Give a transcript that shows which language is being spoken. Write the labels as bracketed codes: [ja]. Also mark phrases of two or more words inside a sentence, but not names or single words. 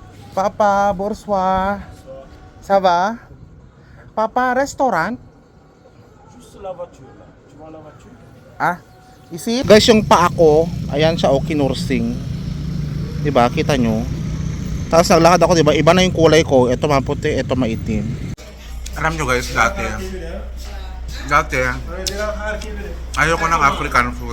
[fr] Papa, bonsoir. Ça va? Papa, restaurant? Juste la voiture là. Tu vois la voiture? Ah, isi? [tl] Guys, yung paa ko, ayan siya, oh, kinursing. Diba, kita nyo? Tapos naglakad ako, diba, iba na yung kulay ko. Ito maputi, ito maitim. Alam nyo guys, dati, ayoko ng African food.